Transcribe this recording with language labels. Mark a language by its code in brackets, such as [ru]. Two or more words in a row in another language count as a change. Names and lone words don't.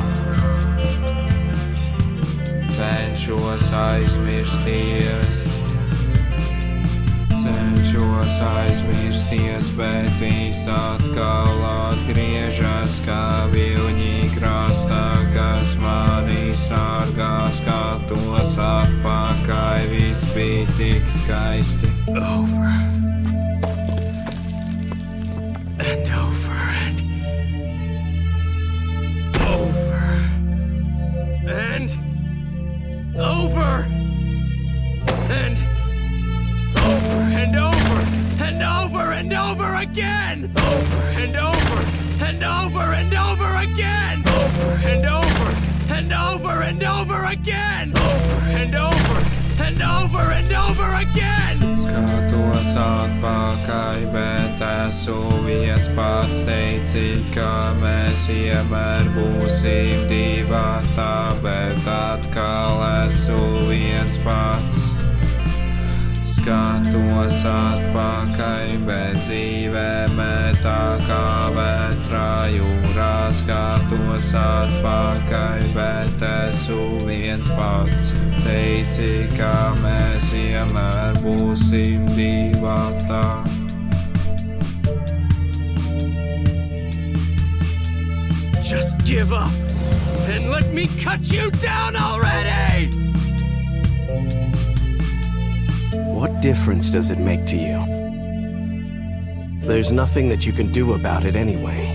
[lv] Cenšos aizmirsties, bet viss atkal atgriežas, kā viļņi krastā, kas mani sargā. Skatos atpakaļ, viss bija tik skaisti. [en] Over and over and over and over and over and over and over and over again. Over and over and over and over again. Over and over and over and over again. Over and over and over and over again. [lv] Skatos atpakaļ, bet esmu viens pats. Teici, ka mēs vienmēr būsim divatā, bet atkal esmu viens pats. Skatos atpakaļ, bet dzīvē mētā, kā vētrā jūrā. Skatos atpakaļ, bet esmu viens pats. Teici, ka mēs vienmēr būsim divatā. [en] Just give up and let me cut you down already! What difference does it make to you? There's nothing that you can do about it anyway.